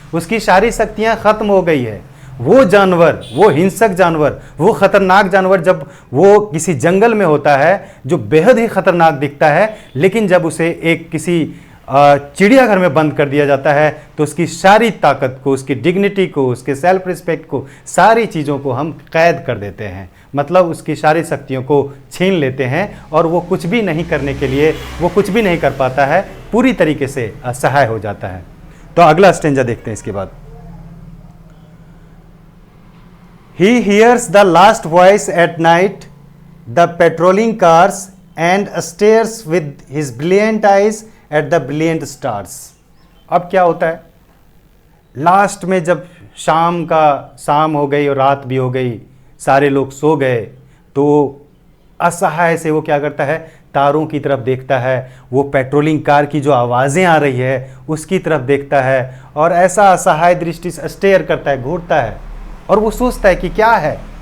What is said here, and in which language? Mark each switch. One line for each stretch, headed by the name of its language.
Hindi: उसकी सारी शक्तियां खत्म हो गई है। वो जानवर, वो हिंसक जानवर, वो खतरनाक जानवर जब वो किसी जंगल में होता है जो बेहद ही खतरनाक दिखता है, लेकिन जब उसे एक किसी चिड़ियाघर में बंद कर दिया जाता है तो उसकी सारी ताकत को, उसकी डिग्निटी को, उसके सेल्फ रिस्पेक्ट को, सारी चीज़ों को हम कैद कर देते हैं। मतलब उसकी सारी शक्तियों को छीन लेते हैं और वो कुछ भी नहीं करने के लिए, वो कुछ भी नहीं कर पाता है, पूरी तरीके से असहाय हो जाता है। तो अगला स्टेंजा देखते हैं इसके बाद।
English: He hears the last voice at night, the patrolling cars, and stares with his brilliant eyes at the brilliant stars.
Hindi: अब क्या होता है? लास्ट में जब शाम हो गई और रात भी हो गई, सारे लोग सो गए, तो असहाय से वो क्या करता है? तारों की तरफ देखता है। वो पेट्रोलिंग कार की जो आवाज़ें आ रही है उसकी तरफ देखता है और ऐसा असहाय दृष्टि से स्टेयर करता है, घूरता है और वो सोचता है कि क्या है।